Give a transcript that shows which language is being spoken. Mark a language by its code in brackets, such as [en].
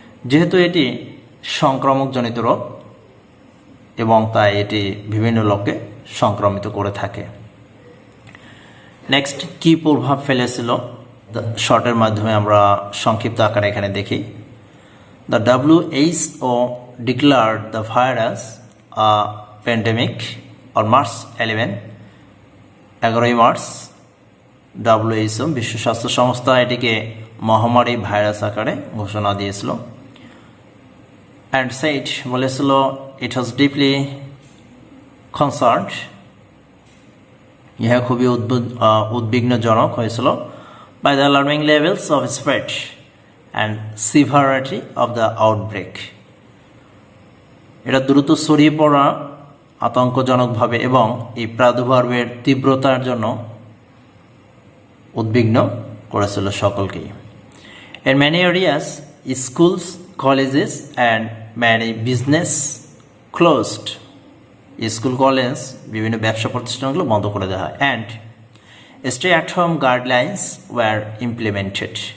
[bn] যেহেতু এটি সংক্রমকজনিত রোগ এবং তাই এটি বিভিন্ন লোককে সংক্রমিত করে থাকে। নেক্সট, কি প্রভাব ফেলেছিল শর্টের মাধ্যমে আমরা সংক্ষিপ্ত আকারে এখানে দেখি। [en] The WHO declared the virus a pandemic on March 11, 11 March. [bn] WHO বিশ্ব স্বাস্থ্য সংস্থা এটিকে মহামারী ভাইরাস আকারে ঘোষণা দিয়েছিল। [en] and said, [bn] বলেছিল, [en] it was deeply concerned, [bn] ইহা খুবই উদ্বিগ্নজনক হয়েছিল, [en] by the alarming levels of spread and severity of the outbreak। [bn] এটা দ্রুত ছড়িয়ে পড়া আতঙ্কজনকভাবে এবং এই প্রাদুর্ভাবের তীব্রতার জন্য উদ্বিগ্ন করেছিল সকলকেই। [en] In many areas, schools, colleges and many business closed। [bn] School, college, বিভিন্ন ব্যবসা প্রতিষ্ঠানগুলো বন্ধ করে দেওয়া হয়। [en] And stay at home guidelines were implemented।